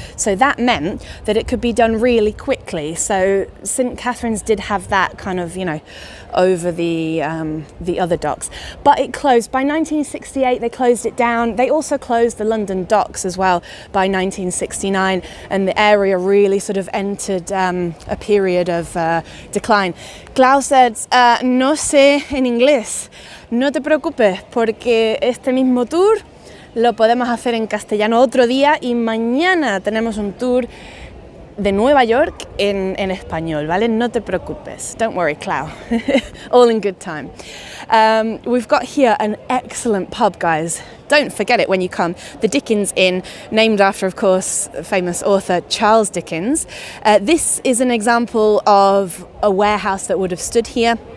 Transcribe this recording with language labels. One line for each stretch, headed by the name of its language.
English: So that meant that it could be done really quickly. So St Katharine's did have that kind of, over the other docks. But it closed. By 1968, they closed it down. They also closed the London docks as well by 1969, and the area really sort of entered a period of decline. Klaus said,
Spanish: no sé en inglés. No te preocupes, porque este mismo tour lo podemos hacer en castellano otro día y mañana tenemos un tour de Nueva York en español, ¿vale? No te preocupes.
English: Don't worry, Clau. All in good time. We've got here an excellent pub, guys. Don't forget it when you come. The Dickens Inn, named after, of course, famous author Charles Dickens. This is an example of a warehouse that would have stood here.